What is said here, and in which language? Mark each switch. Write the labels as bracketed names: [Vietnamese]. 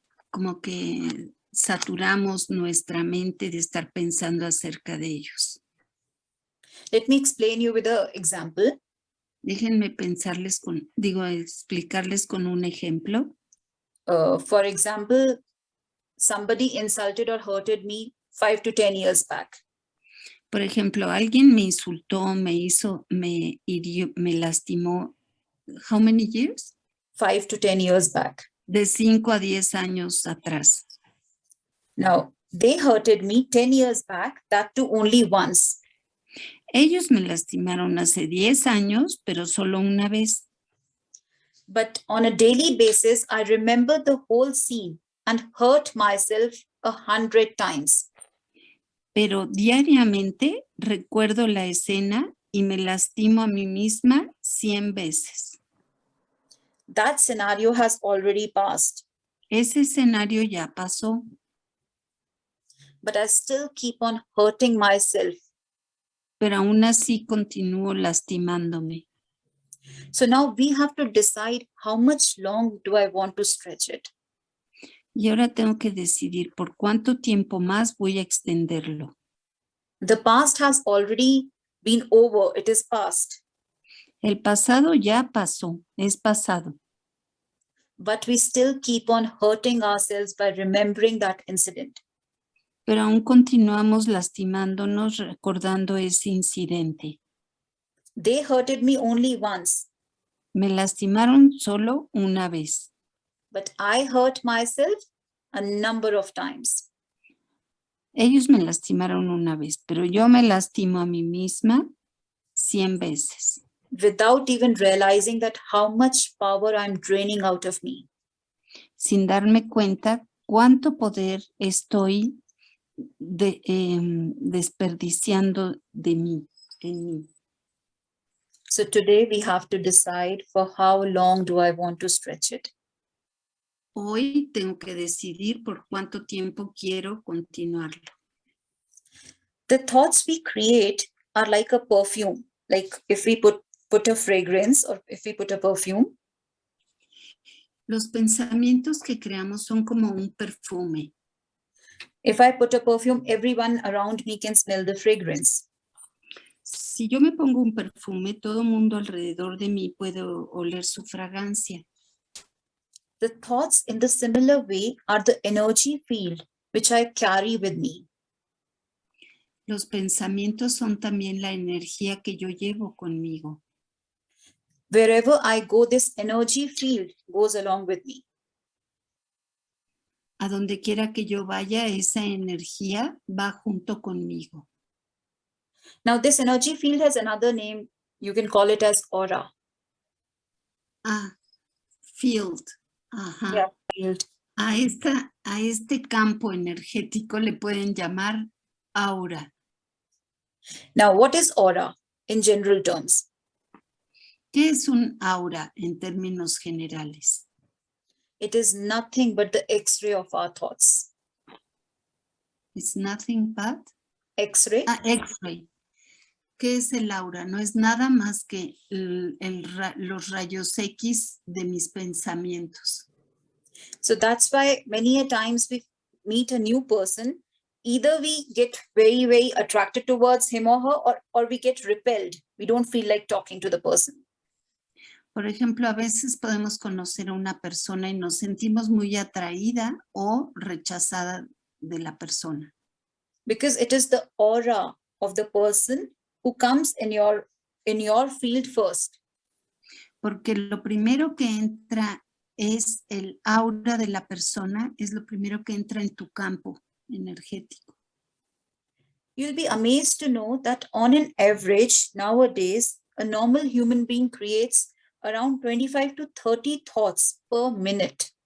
[Spanish] Como que saturamos nuestra mente de estar pensando acerca de ellos. [English] Let me explain you with an example. [Spanish] Déjenme explicarles con un ejemplo. [English] For example, somebody insulted or hurted me 5 to 10 years back. [Spanish] Por ejemplo, alguien me insultó, me hirió, me lastimó. [English] How many years? 5 to 10 years back. [Spanish] De 5 a 10 años atrás. [English] Now, they hurted me 10 years back, that too only once. [Spanish] Ellos me lastimaron hace 10 años, pero solo una vez. [English] But on a daily basis, I remember the whole scene and hurt myself 100 times. [Spanish] Pero diariamente recuerdo la escena y me lastimo a mí misma 100 veces. [English] That scenario has already passed. [Spanish] Ese escenario ya pasó. [English] But I still keep on hurting myself. [Spanish] Pero aún así continúo lastimándome. [English] So now we have to decide how much long do I want to stretch it. [Spanish] Y ahora tengo que decidir por cuánto tiempo más voy a extenderlo. [English] The past has already been over. It is past. [Spanish] El pasado ya pasó, es pasado. [English] But we still keep on hurting ourselves by remembering that incident. [Spanish] Pero aún continuamos lastimándonos recordando ese incidente. [English] They hurted me only once. [Spanish] Me lastimaron solo una vez. [English] But I hurt myself a number of times. [Spanish] Ellos me lastimaron una vez, pero yo me lastimo a mí misma 100 veces. [English] Without even realizing that how much power I'm draining out of me. [Spanish] Sin darme cuenta cuánto poder estoy desperdiciando en mí. [English] So today we have to decide for how long do I want to stretch it. [Spanish] Hoy tengo que decidir por cuánto tiempo quiero continuarlo. [English] The thoughts we create are like a perfume. Like if we put a fragrance or if we put a perfume. [Spanish] Los pensamientos que creamos son como un perfume. [English] If I put a perfume, everyone around me can smell the fragrance. [Spanish] Si yo me pongo un perfume, todo mundo alrededor de mí puede oler su fragancia. [English] The thoughts in the similar way are the energy field which I carry with me. [Spanish] Los pensamientos son también la energía que yo llevo conmigo. [English] Wherever I go, this energy field goes along with me. [Spanish] A donde quiera que yo vaya, esa energía va junto conmigo. [English] Now, this energy field has another name. You can call it as aura. Field. Ajá. Yeah, field. [Spanish] A este campo energético le pueden llamar aura. [English] Now, what is aura in general terms? [Spanish] ¿Qué es un aura en términos generales? [English] It is nothing but the X-ray of our thoughts. It's nothing but X-ray. [Spanish] X-ray. ¿Qué es el aura? No es nada más que los rayos X de mis pensamientos. [English] So that's why many a times we meet a new person, either we get very, very attracted towards him or her, or we get repelled. We don't feel like talking to the person. [Spanish] Por ejemplo, a veces podemos conocer a una persona y nos sentimos muy atraída o rechazada de la persona. [English] Because it is the aura of the person who comes in your field first. [Spanish] Porque lo primero que entra es el aura de la persona, es lo primero que entra en tu campo energético. [English] You'll be amazed to know that on an average nowadays, a normal human being creates around 25 to 30 thoughts per minute.